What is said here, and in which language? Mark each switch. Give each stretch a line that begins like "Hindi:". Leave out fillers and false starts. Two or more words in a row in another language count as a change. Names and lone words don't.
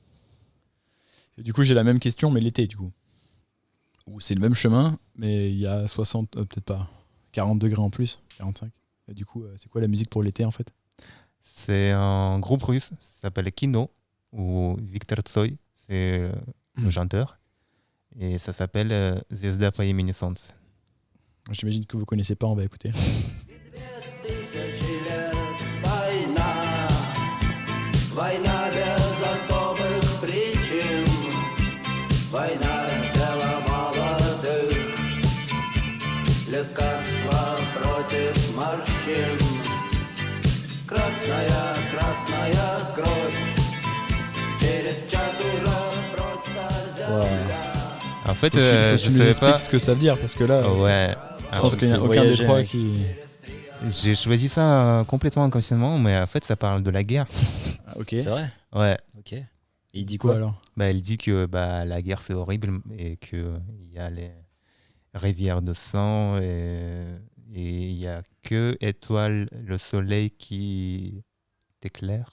French: Et du coup, j'ai la même question, mais l'été, du coup. Où c'est le même chemin, mais il y a 60, peut-être pas, 40 degrés en plus, 45. Et du coup, c'est quoi la musique pour l'été en fait? C'est un groupe russe, ça s'appelle Kino, ou Victor Tsoi, c'est le chanteur. Et ça s'appelle Zvezda по имени Солнце. J'imagine que vous connaissez pas, on va écouter.
Russian: Война без особых причин, война дело молодых, лекарство против морщин, красная, красная кровь, через час уже просто земля.
French: En fait, Faut que tu je nous savais expliques pas. ce que ça veut dire, parce que là, Ouais. Je pense qu'il n'y a fait aucun des voyager, trois mec. qui. J'ai choisi ça complètement inconsciemment, mais en fait, ça parle de la guerre. Ah, ok. C'est vrai. Ouais. Ok. Et il dit Quoi quoi alors? Bah, elle dit que la guerre, c'est horrible et qu'il y a les rivières de sang et il n'y a que étoile, le soleil qui t'éclaire.